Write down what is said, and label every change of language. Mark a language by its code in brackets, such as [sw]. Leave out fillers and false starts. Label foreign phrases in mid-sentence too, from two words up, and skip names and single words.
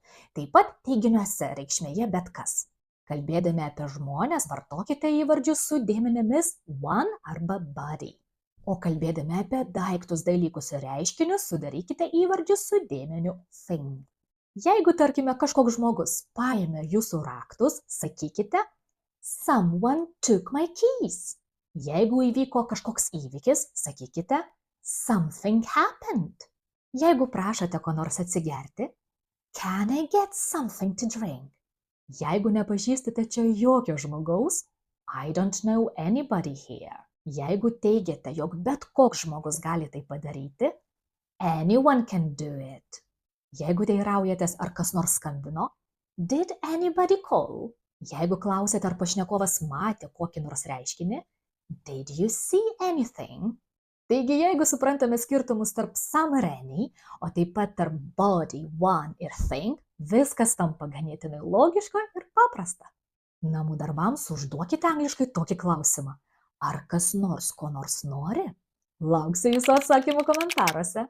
[lt] Taip pat teiginiuose reikšmėje bet kas. Kalbėdami apie žmones vartokite įvardžius su dėmenimis one arba body. O kalbėdami apie daiktus, dalykus ir reiškinius sudarykite įvardžius su dėmeniu thing. Jeigu, tarkime, kažkoks žmogus paėmė jūsų raktus, sakykite [en] someone took my keys. [lt] Jeigu įvyko kažkoks įvykis, sakykite [en] something happened. [lt] Jeigu prašote ko nors atsigerti, [en] can I get something to drink? [lt] Jeigu nepažįstate čia jokio žmogaus, [en] I don't know anybody here. [lt] Jeigu teigiate, jog bet koks žmogus gali tai padaryti, [en] anyone can do it. [lt] Jeigu teiraujatės, ar kas nors skambino, [en] did anybody call? [lt] Jeigu klausėte, ar pašnekovas matė kokį nors reiškinį, [en] did you see anything? [lt] Taigi, jeigu suprantame skirtumus tarp some ir any, o taip pat tarp body, one ir thing, viskas tampa ganėtinai logiška ir paprasta. Namų darbams užduokite angliškai tokį klausimą. Ar kas nors ko nors nori? Lauksiu jūsų atsakymų komentaruose.